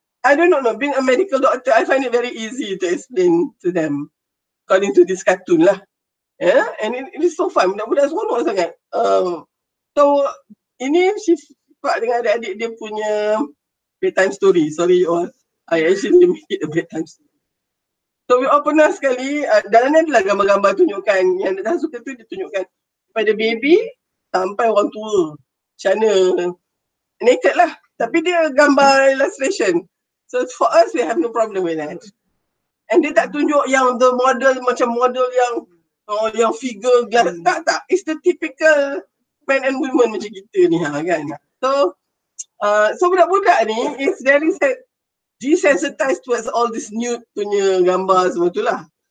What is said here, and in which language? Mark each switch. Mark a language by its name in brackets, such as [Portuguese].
[English] I don't know, being a medical doctor, I find it very easy to explain to them according to this cartoon lah. Yeah, and it is so fun. [Malay] Budak-budak seronok sangat. So ini Syifa dengan adik-adik dia punya bedtime story. [English] Sorry all, I actually make it a bedtime story. [Malay] So we all pernah sekali, dalam ni adalah gambar-gambar tunjukkan. Yang dah suka tu dia tunjukkan pada baby sampai orang tua. Macam mana naked lah. Tapi dia gambar illustration. [English] So for us, we have no problem with that. And [Malay] dia tak tunjuk yang [English] the model, macam model yang figure glass. Tak. It's the typical men and women [Malay] macam kita ni kan. [English] So budak-budak ni is very desensitized towards all this nude [Malay] punya gambar semua tu lah.